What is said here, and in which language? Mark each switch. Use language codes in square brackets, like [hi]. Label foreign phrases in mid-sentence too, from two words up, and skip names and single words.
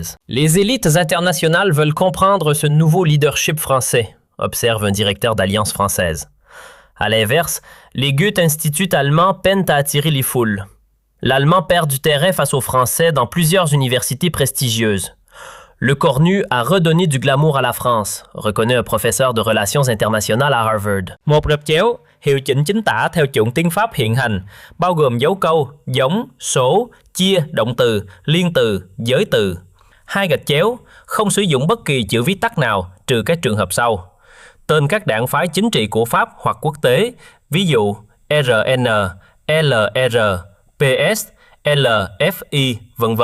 [fr] Les élites internationales veulent comprendre ce nouveau leadership français, observe un directeur d'Alliance française. À l'inverse, les Goethe-instituts allemands peinent à attirer les foules. L'allemand perd du terrain face aux Français dans plusieurs universités prestigieuses. Le Cornu a redonné du glamour à la France, reconnaît un professeur de relations internationales à Harvard. [vi] Một rập chéo, hiệu chỉnh chính tả theo chuẩn tiếng Pháp hiện hành, bao gồm dấu câu, giống, số, chia, động từ, liên từ, giới từ. Hai gạch chéo, không sử dụng bất kỳ chữ viết tắt nào trừ các trường hợp sau. Tên các đảng phái chính trị của Pháp hoặc quốc tế, ví dụ RN, LR, PS, LFI, v.v.